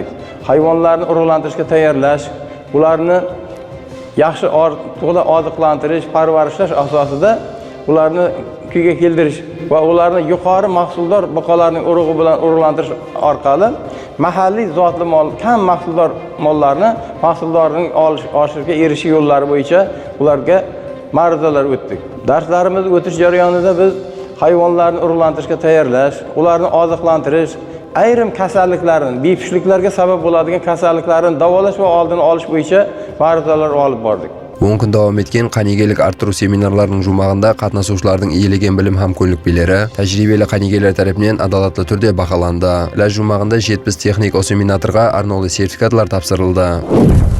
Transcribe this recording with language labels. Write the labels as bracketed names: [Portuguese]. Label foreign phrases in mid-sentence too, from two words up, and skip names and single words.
[Uzbek] Hayvonlarni urug'lantirishga tayyorlash, ularni yaxshi to'g'ri oziqlantirish, parvarishlash asosida ularni kuyga keltirish va ularni yuqori mahsuldor buqalarning urug'i bilan urug'lantirish orqali mahalliy zotli mol, kam mahsuldor mollarni mahsuldorning oshirishga erishish yo'llari bo'yicha ularga ma'ruzalar o'tdik. Darslarimiz o'tish jarayonida biz hayvonlarni urug'lantirishga tayyorlash, ularni oziqlantirish, ayrim kasalliklarni, bepishliklarga sabab bo'ladigan kasalliklarni davolash va oldini olish bo'yicha ma'ruzalar olib bordik. 10 kun davom etgan [Kara-Kalpak] qanegелік арттыру семинарларының жұмағында қатынасушылардың иелеген білім һәм көлікпелері тәжірибелі қанегелер тарапынан адалатлы түрде бағаланды. Іләш жұмағында 70 техник осеминаторға арнаулы сертификатлар тапсырылды.